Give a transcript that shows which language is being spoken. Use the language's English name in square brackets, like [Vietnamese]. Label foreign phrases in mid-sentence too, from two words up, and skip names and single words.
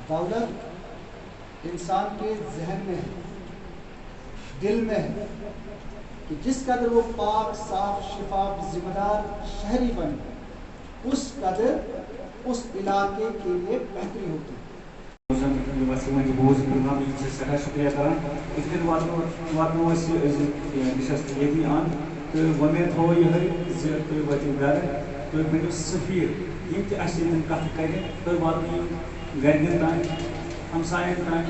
[Urdu] دولت انسان کے ذہن میں ہے، دل میں ہے کہ جس قدر وہ پاک صاف شفاف ذمہ دار شہری بنے اس قدر اس علاقے کے لیے بہتری ہوتی ہے. [Kashmiri] سٹھا شکریہ کران اس دن واتنو یتی ان تو ومید تھو یہ تھی واتو گھر تھی بنو سفیر یم تہ اس کت کریں تھی واتن گرکن تان ہمساین تان